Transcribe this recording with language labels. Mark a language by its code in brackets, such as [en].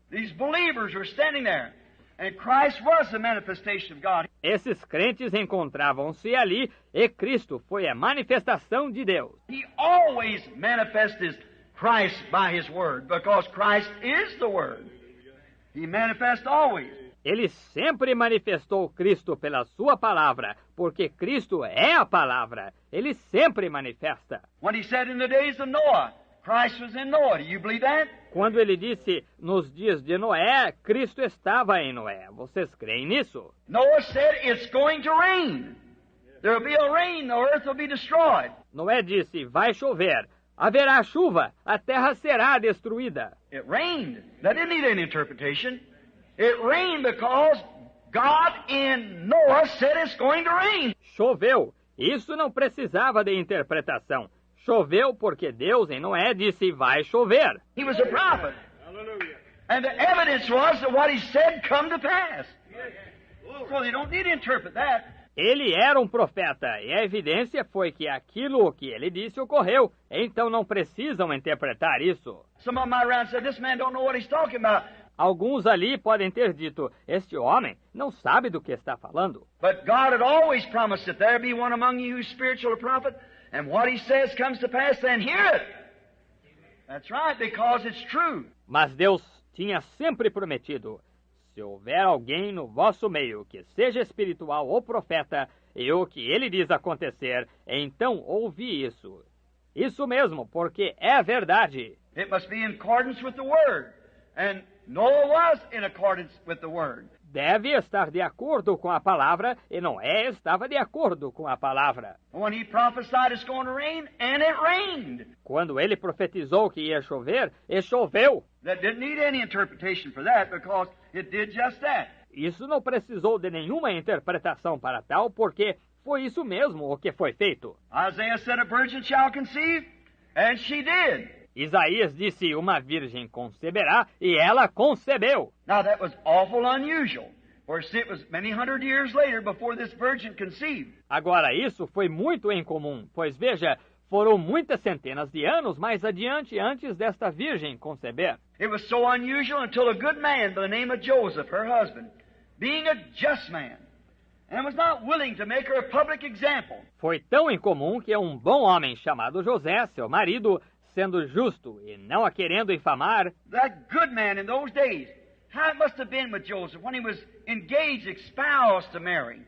[en] These believers were standing there, and Christ was the manifestation of God. [pt] Esses crentes encontravam-se ali, e Cristo foi a manifestação de Deus. [en] He always manifested Christ by His Word, because Christ is the Word. He manifests always. [pt] Ele sempre manifestou Cristo pela sua palavra, porque Cristo é a palavra. Ele sempre manifesta. [en] When He said in the days of Noah, Christ was in Noah. Do you believe that? [pt] Quando ele disse, nos dias de Noé, Cristo estava em Noé. Vocês creem nisso? [en] Noah said, it's going to rain. There will be a rain, the earth will be destroyed. [pt] Noé disse, vai chover. Haverá chuva, a terra será destruída. [en] It rained. That didn't need any interpretation. It rained because God in Noah said it's going to rain. [pt] Choveu. Isso não precisava de interpretação. Choveu porque Deus em Noé disse, vai chover. [en] He was a prophet. And the evidence was that what he said come to pass. So you don't need to interpret that. [pt] Ele era um profeta, e a evidência foi que aquilo que ele disse ocorreu. Então não precisam interpretar isso. [en] Some of them around said, this man don't know what he's talking about. [pt] Alguns ali podem ter dito, este homem não sabe do que está falando. [en] But God had always promised that there be one among you who's spiritual, a prophet, and what he says comes to pass, then hear it. That's right, because it's true. [pt] Mas Deus tinha sempre prometido, se houver alguém no vosso meio que seja espiritual ou profeta, e o que ele diz acontecer, então ouvi isso. Isso mesmo, porque é verdade. [en] It must be in accordance with the Word. And Noah was in accordance with the Word. [pt] Deve estar de acordo com a palavra, e Noé estava de acordo com a palavra. [en] When he prophesied it's going to rain, and it rained. [pt] Quando ele profetizou que ia chover, e choveu. [en] That didn't need any interpretation for that, because it did just that. [pt] Isso não precisou de nenhuma interpretação para tal, porque foi isso mesmo o que foi feito. [en] Isaiah said a virgin shall conceive, and she did. [pt] Isaías disse, uma virgem conceberá, e ela concebeu. [en] Now that was awful unusual, for it was many hundred years later before this virgin conceived. [pt] Agora, isso foi muito incomum, pois veja, foram muitas centenas de anos mais adiante antes desta virgem conceber. [en] It was so unusual until a good man by the name of Joseph, her husband, being a just man, and was not willing to make her a public example. [pt] Foi tão incomum que um bom homem chamado José, seu marido, sendo justo e não a querendo infamar. [en] That good man in those days, how it must have been with Joseph when he was engaged, espoused to Mary.